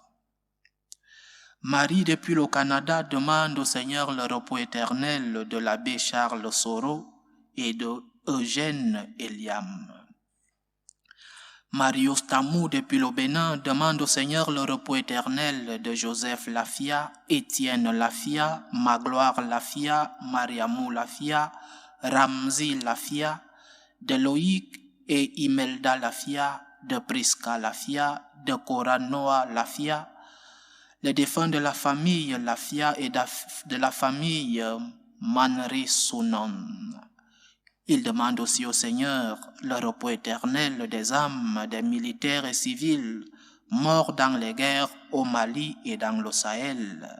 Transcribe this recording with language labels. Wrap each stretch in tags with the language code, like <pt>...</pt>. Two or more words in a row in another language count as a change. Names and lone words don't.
<fr>Marie depuis le Canada demande au Seigneur le repos éternel de l'abbé Charles Soro et de Eugène Eliam. Marius Tamou depuis le Bénin demande au Seigneur le repos éternel de Joseph Lafia, Étienne Lafia, Magloire Lafia, Mariamou Lafia, Ramzi Lafia, de Loïc et Imelda Lafia, de Prisca Lafia, de Cora Noah Lafia, les défunts de la famille Lafia et de la famille Manri Sunon. Il demande aussi au Seigneur le repos éternel des âmes des militaires et civils morts dans les guerres au Mali et dans le Sahel.</fr>